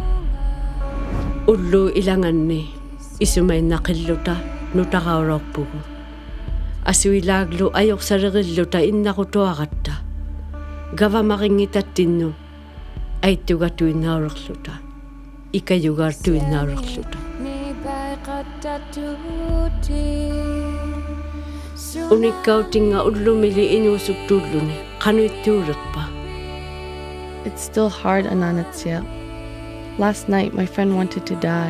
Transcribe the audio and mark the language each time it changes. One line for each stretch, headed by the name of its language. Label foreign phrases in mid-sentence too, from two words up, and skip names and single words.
Inuktitut: ullu ilanganni isumainnaqilluta nutaqauraqpugu asuilaaglu ayoqsariqilluta innaqutuaqatta gavamaqingitattinnu aittugatuinnauriqluta ikayugartuinnauriqluta unikkautinga ullumili inuusuktuulluni qanuittuuriqpa.
English: It's still hard, Ananatsia. Last night my friend wanted to die.